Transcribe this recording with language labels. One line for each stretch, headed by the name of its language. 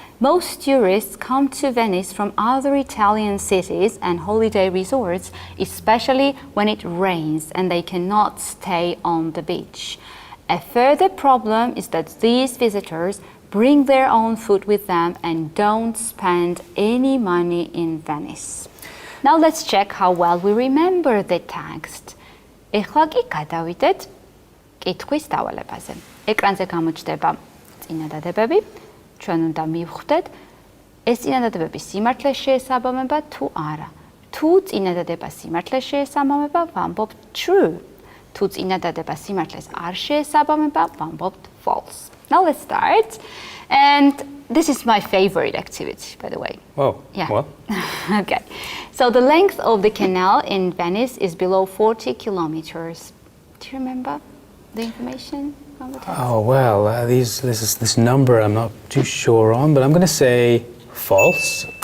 English: Most tourists come to Venice from other Italian cities and holiday resorts, especially when it rains and they cannot stay on the beach. A further problem is that these visitors bring their own food with them and don't spend any money in Venice. Now let's check how well we remember the text.
Georgian: ეხლა კი გადავიდეთ კითხვის დავალებაზე. ეკრანზე გამოჩნდება წინადადებები. ჩვენ უნდა მივხვდეთ ეს წინადადებები სიმართლეს შეესაბამება თუ არა. თუ წინადადება სიმართლეს შეესაბამება, ვამბობთ true. თუ წინადადება simართლეს არ შეესაბამება, ვამბობთ false.
English: Now let's start. And this is my favorite activity, by the way. Oh, yeah. Well. Okay. So the length of the canal in Venice is below 40 kilometers. Do you remember the information? from the text? Oh, well, this number I'm not too sure on, but I'm going to say false.